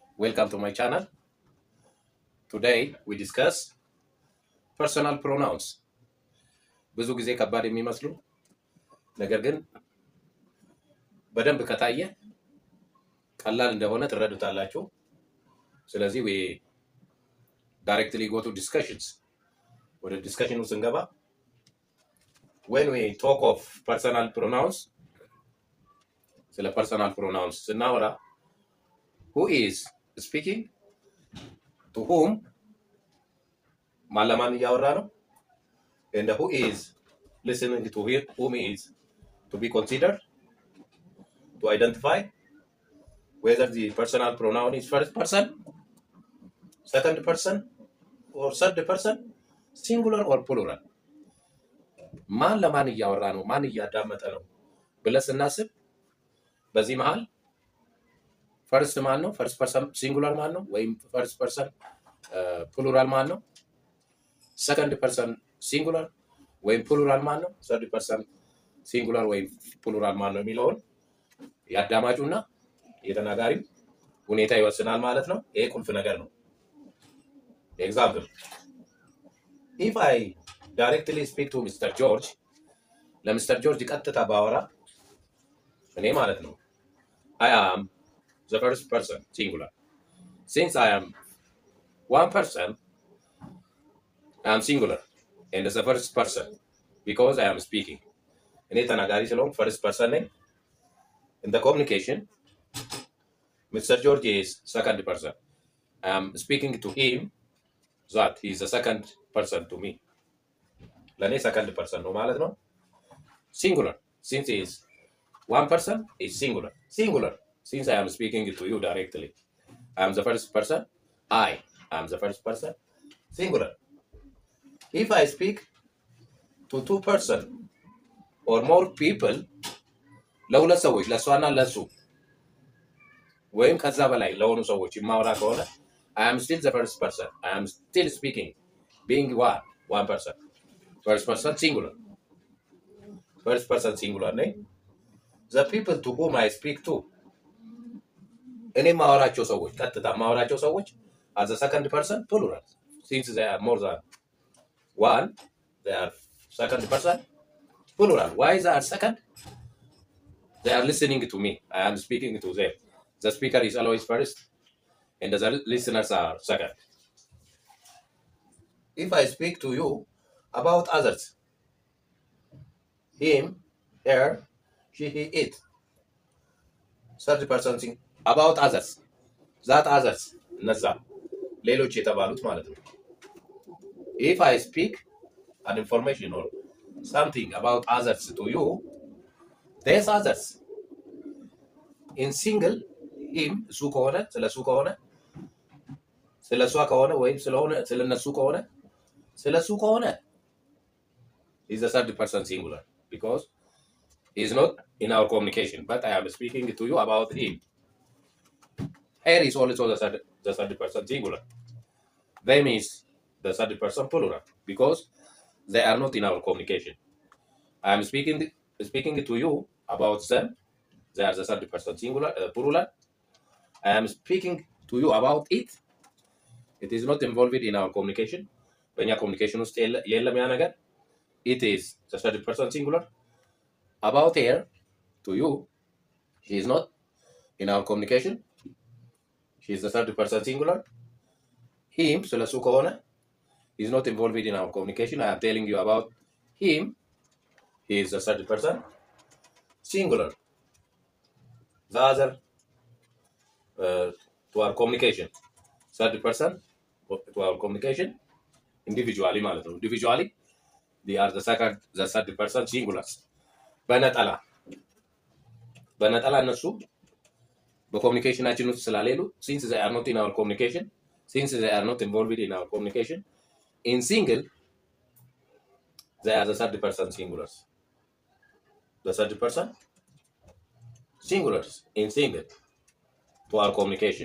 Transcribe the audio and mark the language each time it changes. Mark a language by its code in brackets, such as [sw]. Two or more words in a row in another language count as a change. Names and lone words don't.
[en] Welcome to my channel. Today we discuss personal pronouns. [am] ብዙ ጊዜ ከባድ የሚመስሉ ነገር ግን በደንብ ከታየ ቀላል እንደሆነ ትረዱታላችሁ። ስለዚህ [en] we directly go to discussions. [am] ወደ ዲስከሽኑ ስንገባ [en] when we talk of personal pronouns [am] ስለ personal pronouns ስናወራ [en] who is speaking to whom [am] ማለማን እያወራ ነው [en] and who is listening to whom is to be considered to identify whether the personal pronoun is first person, second person, or third person, singular or plural. [am] ማን ለማን እያወራ ነው ማን እያዳመጠ ነው ብለን ስናስብ በዚህ መሃል ፈርስት ማን ነው [en] first person singular [am] ማን ነው ወይም [en] first person plural [am] ማን ነው [en] second person singular [am] ወይም ፕሉራል ማን ነው [en] third person singular [am] ወይም ፕሉራል ማን ነው የሚለውን ያዳማጩና የተናጋሪው ሁኔታ ይወስናል ማለት ነው። ይሄ ቁልፍ ነገር ነው። ኤግዛምፕል [en] if I directly speak to Mr. [am] George ለሚስተር ጆርጅ ቀጥታ ባወራ እኔ ማለት ነው [en] I am the first person singular. Since I am one person, I am singular and the first person because I am speaking. [am] እኔ ተናጋሪ ስለሆንኩ [en] first person [am] ነኝ. [en] In the communication, Mr. George is second person. I am speaking to him that he is the second person to me. [am] ለእኔ [en] second person [am] ነው ማለት ነው። Singular. [en] Since he is one person, is singular. Singular. Since I am speaking to you directly, I am the first person. I am the first person. Singular. If I speak to two person or more people, [am] ለሁለት ሰዎች ለሷና ለሱ ወይም ከዛ በላይ ለሆኑ ሰዎች የማወራ ከሆነ [en] I am still the first person. I am still speaking, being one person. First person singular. First person singular [am] ነኝ. [en] The people to whom I speak to, [am] እኔ ማወራቸው ሰዎች ቀጥታ ማወራቸው ሰዎች [en] as a second person plural. Since they are more than one, they are second person plural. Why is that second? They are listening to me. I am speaking to them. The speaker is always first and the listeners are second. If I speak to you about others, him, her, she, he, it, third person thing about others, that others, [am] እነዛ ሌሎች የተባሉት ማለት ነው። [en] If I speak an information or something about others to you, there's others. In single, him, [am] እሱ ከሆነ ስለ እሱ ከሆነ ስለ እሷ ከሆነ ወይም ስለሆነ ስለ እነሱ ከሆነ ስለ እሱ ከሆነ [en] is the third person singular because he is not in our communication, but I am speaking to you about him. Her is also the third person singular. Them is the third person plural because they are not in our communication. I am speaking to you about them. They are the third person singular plural. I am speaking to you about it. It is not involved in our communication. [am] በእኛ ኮሚኒኬሽን ውስጥ የለም ያ ነገር. [en] It is the third person singular. About her, to you, she is not in our communication. She is the third person singular. Him, [am] ስለሱ ከሆነ [en] is not involved in our communication. I am telling you about him. He is the third person singular. The other to our communication. Third person to our communication individually [am] ማለት ነው. [en] Individually, they are the third person singulars. [am] በነጠላ እነሱ በኮሚኒኬሽናችን ውስጥ ስላሌሉ [en] since they are not in our communication, since they are not involved in our communication, in single they are the third person singulars. The third person singulars in single to our communication.